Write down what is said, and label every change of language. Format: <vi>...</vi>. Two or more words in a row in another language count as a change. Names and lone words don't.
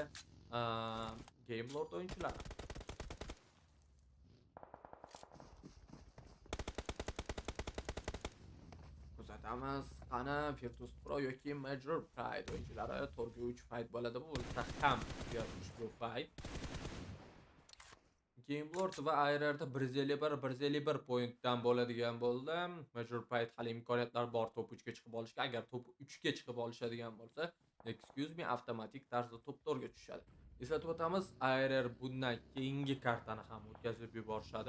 <uz>Game Lord o'yinchilari. Kuzatamiz, qani VIRTUS.PRO yoki Major Pride o'yinchilari to'rga 3 fight bo'ladi. Bu bo'lsa ham ushbu fight. Game Lord va ARRda 151 pointdan bo'ladigan bo'ldi. Major Pride hali imkoniyatlar bor top 3 ga chiqib olishga. Agar top 3 ga chiqib olishadigan bo'lsa,</uz> <en>excuse me,</en> <uz>avtomatik tarzda top 4 ga tushadi. Eslatib o'tamiz, ARR bundan keyingi kartani ham o'tkazib yuborishadi.</uz>